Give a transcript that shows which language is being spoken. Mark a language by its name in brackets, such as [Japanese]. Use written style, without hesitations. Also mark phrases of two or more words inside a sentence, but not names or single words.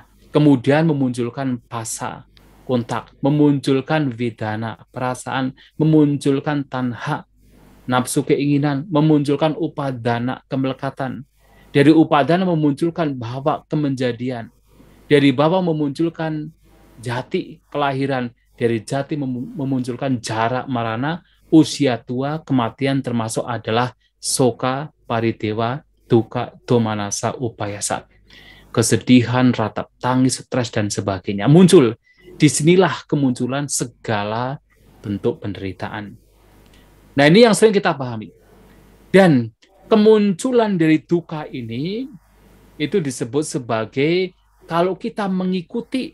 [Indonesian] Kemudian memunculkan phasa, kontak, memunculkan vedana, perasaan, memunculkan tanha, nafsu keinginan, memunculkan upadana, kemelekatan. Dari upadana memunculkan bhava, kemenjadian. Dari bhava memunculkan jati, kelahiran. Dari jati memunculkan [Pali] jara, marana, [Indonesian] usia tua, kematian, termasuk adalah [Pali] soka, paridewa, duka, domanasa, upayasa. [Indonesian] Kesedihan, ratap tangis, stres, dan sebagainya muncul. Disinilah kemunculan segala bentuk penderitaan. Nah, ini yang sering kita pahami. Dan kemunculan dari duka ini itu disebut sebagai kalau kita mengikuti.